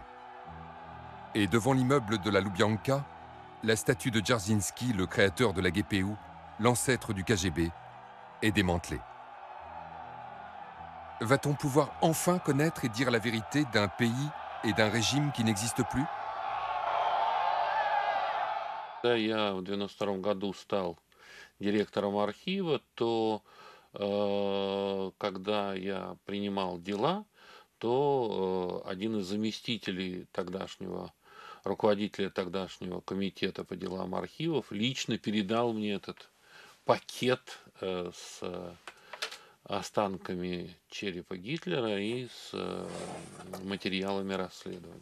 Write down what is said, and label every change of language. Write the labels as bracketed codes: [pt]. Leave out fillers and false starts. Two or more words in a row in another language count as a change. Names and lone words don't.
[fr] Et devant l'immeuble de la Loubianka, la statue de Dzerzhinsky, le créateur de la GPU, l'ancêtre du KGB, est démantelée. Va-t-on pouvoir enfin connaître et dire la vérité d'un pays et d'un régime qui n'existe plus? [ru] Когда я в 1992 году стал директором архива, то когда я принимал дела, то один из заместителей тогдашнего, руководителя тогдашнего комитета по делам архивов лично передал мне этот пакет с останками черепа Гитлера и с материалами расследования.